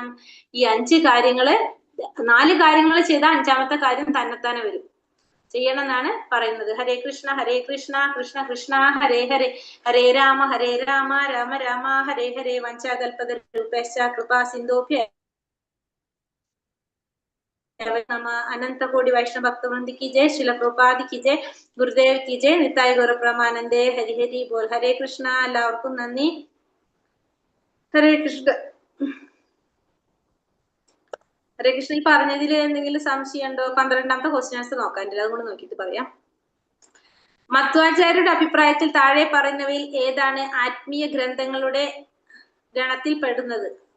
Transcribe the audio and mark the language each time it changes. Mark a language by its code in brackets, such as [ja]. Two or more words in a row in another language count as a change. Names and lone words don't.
[ml] ഈ 5 കാര്യങ്ങള്, 4 കാര്യങ്ങൾ ചെയ്താൽ 5ാമത്തെ കാര്യം തന്നെത്താനെ വരും. ചെയ്യണം എന്നാണ് പറയുന്നത്. [sa] ഹരേ കൃഷ്ണ കൃഷ്ണ കൃഷ്ണ ഹരേ ഹരേ, ഹരേ രാമ രാമ രാമ ഹരേ ഹരേ. വഞ്ചാകൽപതരൂപേശ്ച കൃപാ സിന്ധോഭ്യ [hi] अनंत कोटि वैष्णव भक्तवृंद की जय। श्रील प्रभुपाद की जय। गुरुदेव की जय। [bn] নিতাই গৌর প্রেমানন্দে। হরি হরি বোল। [hi] हरे कृष्ण. [ml] എല്ലാവർക്കും നന്ദി. ഹരേ കൃഷ്ണ. ഹരേ കൃഷ്ണ. ഈ പറഞ്ഞതിൽ എന്തെങ്കിലും സംശയം ഉണ്ടോ? 12ാമത്തെ ക്വസ്റ്റ്യൻസ് നോക്കാനില്ല, അതുകൊണ്ട് നോക്കിയിട്ട് പറയാം. മധ്വാചാര്യരുടെ അഭിപ്രായത്തിൽ താഴെ പറയുന്നവയിൽ ഏതാണ് ആത്മീയ ഗ്രന്ഥങ്ങളുടെ ഗണത്തിൽ പെടുന്നത്?